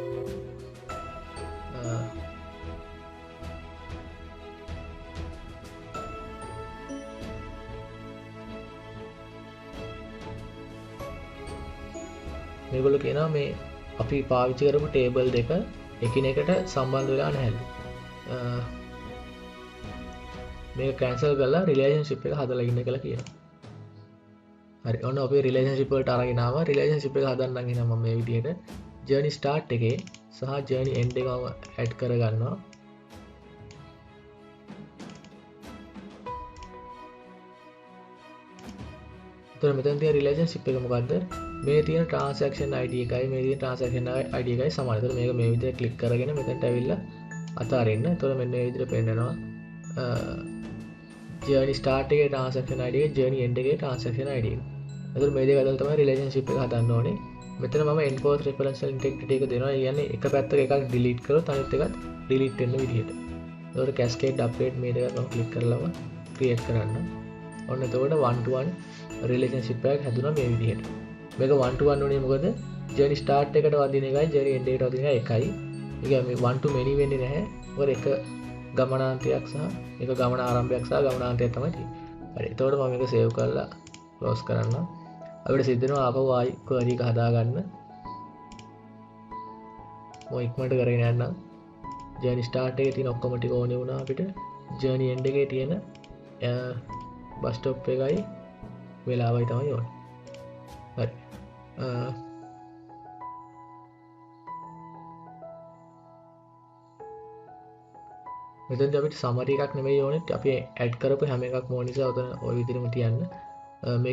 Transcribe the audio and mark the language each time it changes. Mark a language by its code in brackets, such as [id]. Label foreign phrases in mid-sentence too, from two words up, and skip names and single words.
[si] මේගොල්ලෝ කියනවා මේ අපි පාවිච්චි කරපු ටේබල් දෙක එකිනෙකට සම්බන්ධ වෙලා නැහැලු. මේක කැන්සල් කරලා රිලේෂන්ෂිප් එක හදලා ඉන්න කියලා කියනවා. හරි. ඔන්න අපි රිලේෂන්ෂිප් වලට අරගෙන ආවා. රිලේෂන්ෂිප් එක හදන්නම් එහෙනම් මම මේ විදිහට [en] journey start [si] එකේ සහ [en] journey end [si] එකම add කරගන්නවා. එතකොට මෙතන තියෙන රිලේෂන්ෂිප් එක මොකද්ද? මේ තියෙන [en] transaction ID [si] එකයි මේ තියෙන [en] transaction ID [si] එකයි සමානයි. එතකොට මේක මේ විදිහට ක්ලික් කරගෙන මෙතනට ඇවිල්ලා අතාරින්න. එතකොට මෙන්න මේ විදිහට පෙන්නනවා. [en] journey start [si] එකේ [en] transaction ID [si] එක [en] journey end [si] එකේ [en] transaction ID [si] එක. එතකොට මේ දෙක අතර තමයි relationship එක හදන්න ඕනේ. මෙතන මම [en] enforce referential integrity [si] එක දෙනවා. ඒ කියන්නේ එක පැත්තක එකක් delete කරොත් අනිත් එකත් delete වෙන්න විදිහට. එතකොට [en] cascade update [si] මේ දෙක මම ක්ලික් කරලාම create කරන්න. ඔන්න එතකොට [en] one to one relationship [si] එකක් හැදුනා මේ විදිහට. මේක [en] 1 to 1 [si] උනේ මොකද [en] journey start [si] එකට වදින එකයි [en] journey end [si] එකට වදින එකයි. ඒ කියන්නේ මේ [en] 1 to many [si] වෙන්නේ නැහැ. මොකද එක ගමනාන්තයක් සහ එක ගමන ආරම්භයක් සහ ගමනාන්තයක් තමයි තියෙන්නේ. හරි. එතකොට මම මේක save කරලා close කරන්න. අපිට සිද්ධ වෙනවා ආපහු ආයි query එක හදාගන්න. මම ඉක්මනට කරගෙන යන්නම්. [en] journey start [si] එකේ තියෙන ඔක්කොම ටික ඕනේ වුණා අපිට. [en] journey end [si] එකේ තියෙන [en] bus stop [si] එකයි වෙලාවයි තමයි ඕනේ. හරි. මෙතනදී අපිට summary එකක් නෙමෙයි ඕනේ. අපි add කරපු හැම එකක්ම ඕන නිසා ඔතන ওই විදිහටම තියන්න.